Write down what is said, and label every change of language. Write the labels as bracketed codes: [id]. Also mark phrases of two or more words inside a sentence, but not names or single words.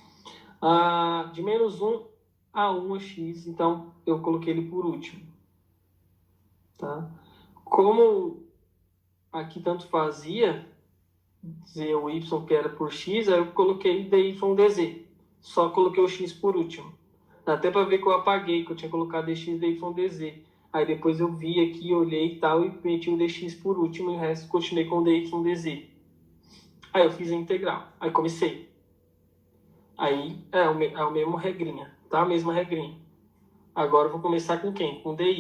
[pt] De -1 a 1 é x, então eu coloquei ele por último, tá? Como aqui tanto fazia, z ou y que era por x, aí eu coloquei dy, dz. Só coloquei o x por último. Dá até para ver que eu apaguei, que eu tinha colocado dx, dy, dz. Aí depois eu vi aqui, olhei e tal, e meti o dx por último, e o resto continuei com dy, dz. Aí eu fiz a integral. Aí comecei. Aí é a mesma regrinha, tá? A mesma regrinha. Agora eu vou começar com quem? Com dy.